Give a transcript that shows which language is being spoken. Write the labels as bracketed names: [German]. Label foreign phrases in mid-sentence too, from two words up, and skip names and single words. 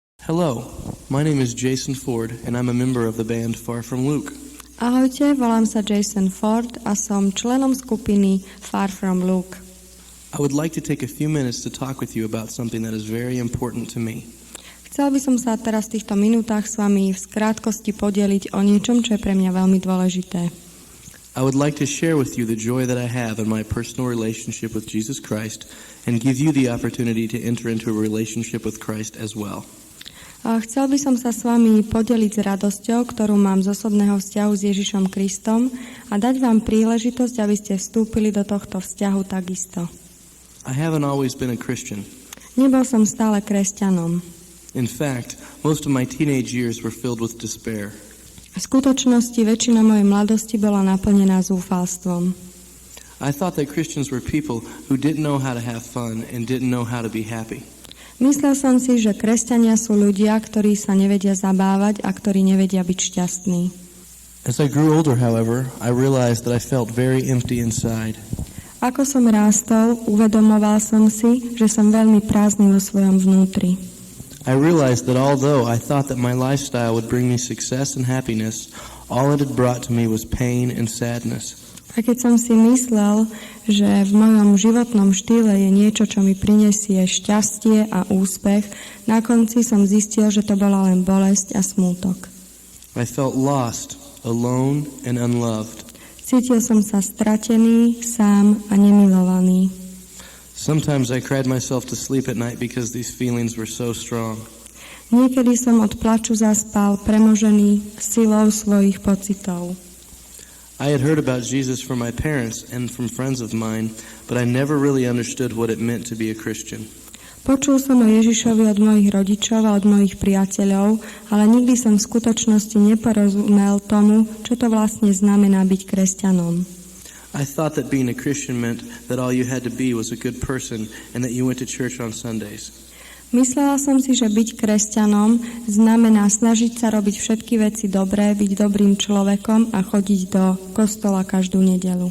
[English] Hello, my name is Jason Ford and I'm a member of the band Far From Luke. [Slovak] Ahojte, volám sa Jason Ford a som členom skupiny Far From Luke. [English] I would like to take a few minutes to talk with you about something that is very important to me. [Slovak] Chcel by som sa teraz v týchto minútach s vami v krátkosti podeliť o niečom, čo je pre mňa veľmi dôležité. [English] I would like to share with you the joy that I have in my personal relationship with Jesus Christ and give you the opportunity to enter into a relationship with Christ as well. [Slovak] A chcel by som sa s vami podeliť s radosťou, ktorú mám z osobného vzťahu s Ježišom Kristom a dať vám príležitosť, aby ste vstúpili do tohto vzťahu takisto. [English] I haven't always been a Christian. [Slovak] Nebol som stále kresťanom. [English] In fact, most of my teenage years were filled with despair. [Slovak] V skutočnosti väčšina mojej mladosti bola naplnená zúfalstvom. [English] I thought that Christians were people who didn't know how to have fun and didn't know how to be happy. [Slovak] Myslel som si, že kresťania sú ľudia, ktorí sa nevedia zabávať a ktorí nevedia byť šťastní. [English] As I grew older, however, I realized that I felt very empty inside. [Slovak] Ako som rástol, uvedomoval som si, že som veľmi prázdny vo svojom vnútri. [English] I realized that although I thought that my lifestyle would bring me success and happiness, all it had brought to me was pain and sadness. [Slovak] A keď som si myslel, že v mojom životnom štýle je niečo, čo mi prinesie šťastie a úspech, na konci som zistil, že to bola len bolesť a smútok. [English] I felt lost, alone and unloved. [Slovak] Cítil som sa stratený, sám a nemilovaný. [English] Sometimes I cried myself to sleep at night because these feelings were so strong. [Slovak] Niekedy som od plaču zaspal, premožený silou svojich pocitov. [English] I had heard about Jesus from my parents and from friends of mine, but I never really understood what it meant to be a Christian. [Slovak] Počul som o Ježišovi od mojich rodičov a od mojich priateľov, ale nikdy som v skutočnosti neporozumel tomu, čo to vlastne znamená byť kresťanom. [English] I thought that being a Christian meant that all you had to be was a good person and that you went to church on Sundays. [Slovak] Myslela som si, že byť kresťanom znamená snažiť sa robiť všetky veci dobré, byť dobrým človekom a chodiť do kostola každú nedeľu.